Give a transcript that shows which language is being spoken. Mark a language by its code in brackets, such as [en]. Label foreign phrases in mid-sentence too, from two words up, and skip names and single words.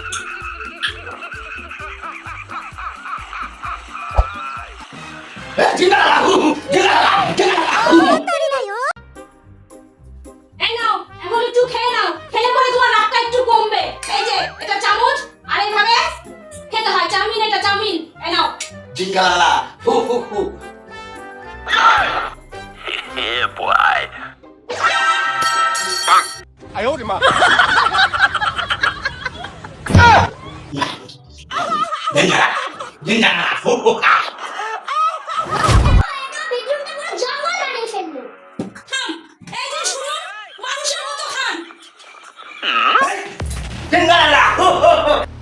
[bn] এই নাও, এখন একটু খেয়ে নাও, খেলে পরে তোমার রাগটা একটু কমবে। এই যে এটা চামচ, আর এইভাবে খেতে হয়। চাউমিন, এটা চাউমিন। এই নাও। জিঙ্গালা হু হু হু [en] Yeah, boy. [zh] 哎呦我的妈！ জিঙ্গালা জিঙ্গালা হু হু হা [bn] এটা বেডরুমটা পুরো জঙ্গল বানিয়ে ফেললো। থাম। এই যে শুনুন, মানুষের মতো খান। জিঙ্গালা হু হু হু